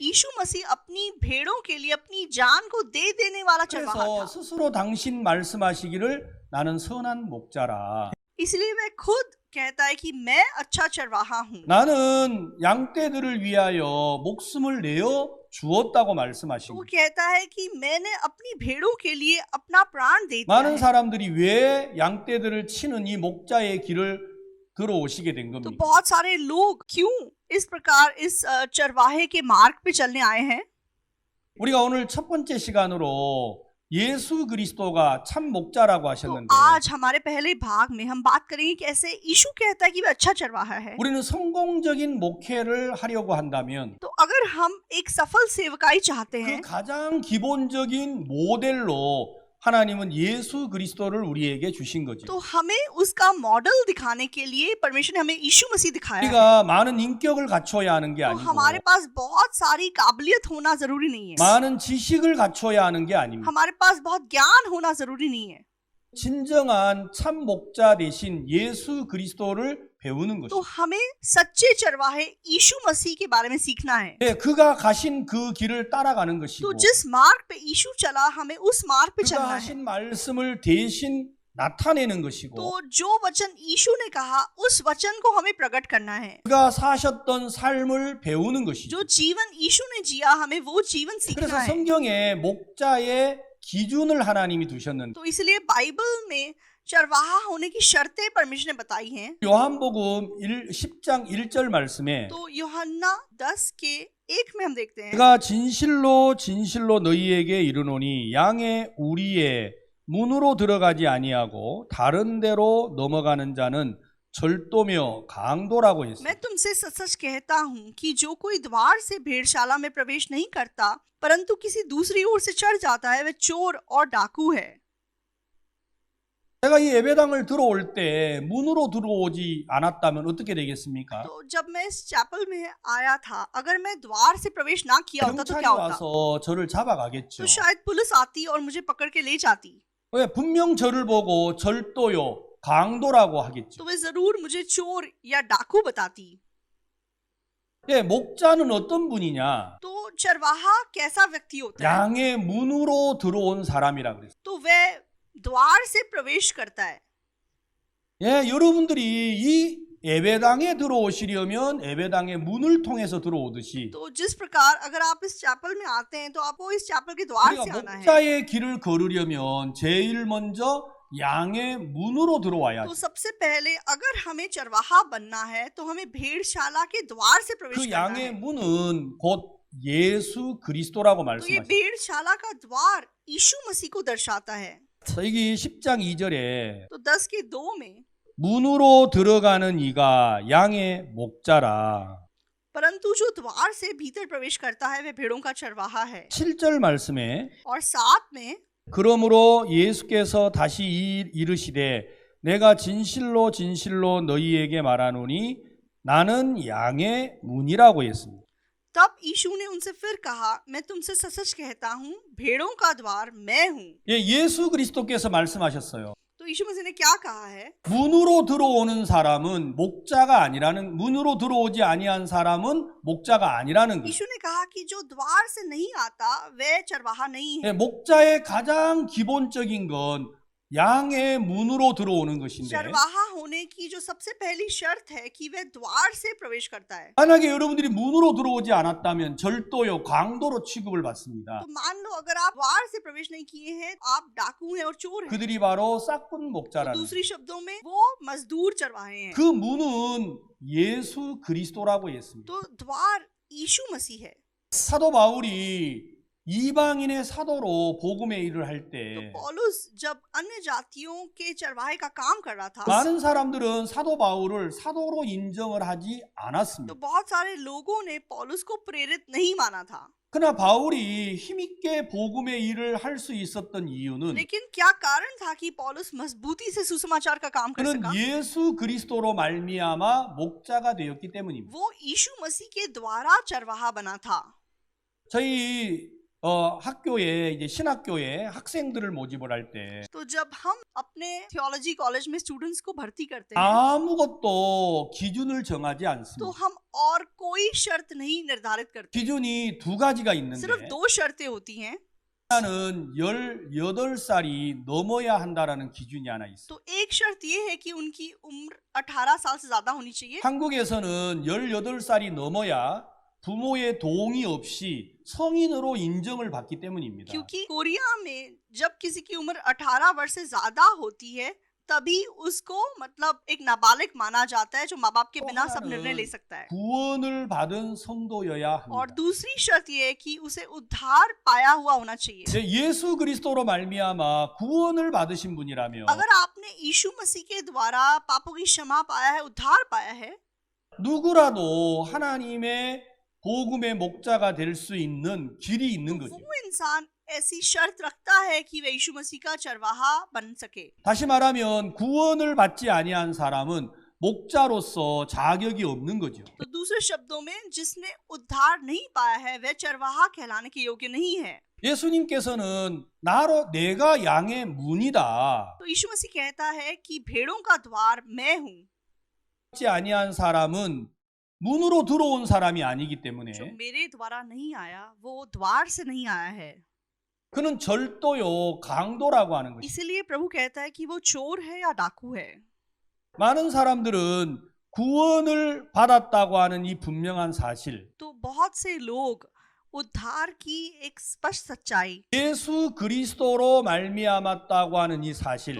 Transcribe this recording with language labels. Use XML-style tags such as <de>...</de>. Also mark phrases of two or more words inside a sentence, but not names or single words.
<hi>यीशु मसीह अपनी भेड़ों के लिए अपनी जान को दे देने वाला चरवाहा</hi> <ko>그래서</ko> <hi>था।</hi> <ko>스스로 당신 말씀하시기를 나는 선한 목자라.</ko> <hi>इसलिए वह खुद कहता है कि मैं अच्छा चरवाहा हूँ।</hi> <ko>나는 양떼들을 위하여 목숨을 내어 주었다고</ko> <hi>तो वो</hi> <ko>말씀하십니다.</ko> <hi>कहता है कि मैंने अपनी भेड़ों के लिए अपना प्राण दे दिया</hi> <ko>많은</ko> <hi>है।</hi> <ko>사람들이 왜 양떼들을 치는 이 목자의 길을 들어오시게 된</ko> <hi>तो</hi> <ko>겁니까?</ko> <hi>बहुत सारे लोग क्यों इस प्रकार इस चरवाहे के मार्ग पे चलने आए हैं?</hi> <ko>우리가 오늘 첫 번째 시간으로 예수 그리스도가 참 목자라고</ko> <hi>तो</hi> <ko>하셨는데</ko> <hi>आज हमारे पहले भाग में हम बात करेंगे कि ऐसे यीशु कहता है कि वह अच्छा चरवाहा है।</hi> <ko>우리는 성공적인 목회를 하려고 한다면</ko> <hi>तो अगर हम एक सफल सेवकाई चाहते</hi> <ko>그</ko> <hi>हैं</hi> <ko>가장 기본적인 모델로 하나님은 예수 그리스도를 우리에게 주신 거죠.</ko> <hi>तो हमें उसका मॉडल दिखाने के लिए परमेश्वर ने हमें यीशु मसीह दिखाया है।</hi> <ko>우리가 많은 인격을 갖춰야 하는 게</ko> <hi>तो</hi> <ko>아니고</ko> <hi>हमारे पास बहुत सारी काबिलियत होना जरूरी नहीं है,</hi> <ko>많은 지식을 갖춰야 하는 게 아닙니다.</ko> <hi>हमारे पास बहुत ज्ञान होना जरूरी नहीं है।</hi> <ko>진정한 참 목자 대신 예수 그리스도를 배우는</ko> <hi>तो</hi> <ko>것이죠.</ko> <hi>हमें सच्चे चरवाहे यीशु मसीह के बारे में सीखना है।</hi> <ko>예, 그가 가신 그 길을 따라가는 것이고</ko> <hi>तो जिस मार्ग पे यीशु चला हमें उस मार्ग पे</hi> <ko>그가</ko> <hi>चलना है।</hi> <ko>하신 말씀을 대신 나타내는 것이고</ko> <hi>तो जो वचन यीशु ने कहा उस वचन को हमें प्रकट करना है।</hi> <ko>그가 사셨던 삶을 배우는 것이죠.</ko> <hi>जो जीवन यीशु ने जिया हमें वो जीवन सीखना</hi> <ko>그래서</ko> <hi>है।</hi> <ko>성경에 목자의 기준을 하나님이 두셨는데</ko> <hi>तो इसलिए बाइबल में चरवाहा होने की शर्तें परमेश्वर ने बताई हैं।</hi> <ko>요한복음 10장 1절 말씀에</ko> <hi>तो यूहन्ना 10 के 1 में हम देखते हैं,</hi> <ko>내가 진실로 진실로 너희에게 이르노니 양의 우리의 문으로 들어가지 아니하고 다른 데로 넘어가는 자는 절도며 강도라고 했습니다.</ko> <hi>मैं तुमसे सच सच कहता हूँ कि जो कोई द्वार से भेड़शाला में प्रवेश नहीं करता परंतु किसी दूसरी ओर से चढ़ जाता है वह चोर और डाकू है।</hi> <ko>제가 이 예배당을 들어올 때 문으로 들어오지 않았다면 어떻게 되겠습니까?</ko> <hi>तो जब मैं इस चैपल में आया था अगर मैं द्वार से प्रवेश ना किया होता तो</hi> <ko>경찰이</ko> <hi>क्या होता?</hi> <ko>와서 저를 잡아가겠죠.</ko> <hi>तो शायद पुलिस आती और मुझे पकड़ के ले जाती।</hi> <ko>왜 분명 저를 보고 절도요, 강도라고 하겠죠.</ko> <hi>तो वे जरूर मुझे चोर या डाकू बताती।</hi> <ko>예, 목자는 어떤 분이냐?</ko> <hi>तो चरवाहा कैसा व्यक्ति होता है?</hi> <ko>양의 문으로 들어온 사람이라 그랬어요.</ko> <hi>तो वह द्वार से प्रवेश करता है।</hi> <ko>예, 여러분들이 이 예배당에 들어오시려면 예배당의 문을 통해서 들어오듯이</ko> <hi>तो जिस प्रकार अगर आप इस चैपल में आते हैं तो आपको इस चैपल के द्वार से</hi> <ko>우리가</ko> <hi>आना है।</hi> <ko>목자의 길을 걸으려면 제일 먼저 양의 문으로 들어와야죠.</ko> <hi>तो सबसे पहले अगर हमें चरवाहा बनना है तो हमें भेड़शाला के द्वार से प्रवेश</hi> <ko>그</ko> <hi>करना</hi> <ko>양의</ko> <hi>है।</hi> <ko>문은 곧 예수 그리스도라고</ko> <hi>तो ये</hi> <ko>말씀하셨어요.</ko> <hi>भेड़शाला का द्वार यीशु मसीह को दर्शाता है।</hi> <ko>여기 10장 2절에</ko> <hi>तो 10 के 2 में</hi> <ko>문으로 들어가는 이가 양의 목자라.</ko> <hi>परंतु जो द्वार से भीतर प्रवेश करता है वह भेड़ों का चरवाहा है।</hi> <ko>7절 말씀에</ko> <hi>और 7 में</hi> <ko>그러므로 예수께서 다시 이르시되 내가 진실로 진실로 너희에게 말하노니 나는 양의 문이라고 했습니다.</ko> <hi>तब यीशु ने उनसे फिर कहा मैं तुमसे सच सच कहता हूँ भेड़ों का द्वार मैं हूँ।</hi> <ko>예, 예수 그리스도께서 말씀하셨어요.</ko> <hi>तो यीशु मसीह ने क्या कहा है?</hi> <ko>문으로 들어오는 사람은 목자가 아니라는, 문으로 들어오지 아니한 사람은 목자가 아니라는 거예요.</ko> <hi>यीशु ने कहा कि जो द्वार से नहीं आता वह चरवाहा नहीं है।</hi> <ko>예, 목자의 가장 기본적인 건 양의 문으로 들어오는 것인데</ko> <hi>चरवाहा होने की जो सबसे पहली शर्त है कि वह द्वार से प्रवेश करता है।</hi> <ko>만약에 여러분들이 문으로 들어오지 않았다면 절도요, 강도로 취급을 받습니다.</ko> <hi>तो मान लो अगर आप द्वार से प्रवेश नहीं किए हैं आप डाकू हैं और चोर हैं।</hi> <ko>그들이 바로 싹군</ko> <hi>तो</hi> <ko>목자라는</ko> <hi>दूसरी शब्दों में वो मजदूर चरवाहे हैं।</hi> <ko>그 문은 예수 그리스도라고 했습니다.</ko> <hi>तो द्वार यीशु मसीह है।</hi> <ko>사도 바울이 이방인의 사도로 복음의 일을 할</ko> <hi>तो</hi> <ko>때</ko> <hi>पौलुस जब अन्य जातियों के चरवाहे का काम कर रहा था</hi> <ko>많은 사람들은 사도 바울을 사도로 인정을 하지</ko> <hi>तो</hi> <ko>않았습니다.</ko> <hi>बहुत सारे लोगों ने पौलुस को प्रेरित नहीं माना था।</hi> <ko>그러나 바울이 힘있게 복음의 일을 할 수 있었던 이유는</ko> <hi>लेकिन क्या कारण था कि पौलुस मजबूती से सुसमाचार का काम कर</hi> <ko>그는</ko> <hi>सका?</hi> <ko>예수 그리스도로 말미암아 목자가 되었기 때문입니다.</ko> <hi>वो यीशु मसीह के द्वारा चरवाहा बना था।</hi> <ko>저희 학교에 이제 신학교에 학생들을 모집을 할 때</ko> <hi>तो जब हम अपने</hi> <en>theology college</en> <hi>में स्टूडेंट्स को भर्ती करते हैं</hi> <ko>아무것도 기준을 정하지</ko> <hi>तो</hi> <ko>않습니다.</ko> <hi>हम और कोई शर्त नहीं निर्धारित करते।</hi> <ko>기준이 두 가지가</ko> <hi>सिर्फ</hi> <ko>있는데</ko> <hi>2 शर्तें होती हैं।</hi> <ko>하나는 18살이 넘어야 한다라는 기준이 하나 있어요.</ko> <hi>तो एक शर्त ये है कि उनकी उम्र 18 साल से ज्यादा होनी चाहिए।</hi> <ko>한국에서는 18살이 넘어야 부모의 동의 없이 성인으로 인정을 받기 때문입니다.</ko> <hi>क्योंकि कोरिया में जब किसी की उम्र 18 वर्ष से ज्यादा होती है तभी उसको मतलब एक नाबालिग माना जाता है जो माँ बाप के बिना सब निर्णय ले सकता है।</hi> <ko>구원을 받은 성도여야</ko> <hi>और</hi> <ko>합니다.</ko> <hi>दूसरी शर्त ये है कि उसे उद्धार पाया हुआ होना चाहिए।</hi> <ko>이제 예수 그리스도로 말미암아 구원을 받으신 분이라면</ko> <hi>अगर आपने यीशु मसीह के द्वारा पापों की क्षमा पाया है, उद्धार पाया है,</hi> <ko>누구라도 하나님의 복음의 목자가 될 수 있는 길이 있는</ko> <hi>तो</hi> <ko>거죠.</ko> <hi>वो इंसान ऐसी शर्त रखता है कि वह यीशु मसीह का चरवाहा बन सके।</hi> <ko>다시 말하면 구원을 받지 아니한 사람은 목자로서 자격이 없는 거죠.</ko> <hi>तो दूसरे शब्दों में जिसने उद्धार नहीं पाया है वह चरवाहा कहलाने के योग्य नहीं है।</hi> <ko>예수님께서는 내가 양의 문이다.</ko> <hi>तो यीशु मसीह कहता है कि भेड़ों का द्वार मैं हूँ।</hi> <ko>받지 아니한 사람은 문으로 들어온 사람이 아니기 때문에</ko> <hi>जो मेरे द्वारा नहीं आया वो द्वार से नहीं आया है।</hi> <ko>그는 절도요 강도라고 하는 것이죠.</ko> <hi>इसीलिए प्रभु कहता है कि वो चोर है या डाकू है।</hi> <ko>많은 사람들은 구원을 받았다고 하는 이 분명한 사실,</ko> <hi>तो बहुत से लोग उद्धार की एक स्पष्ट सच्चाई,</hi> <ko>예수 그리스도로 말미암았다고 하는 이 사실,</ko>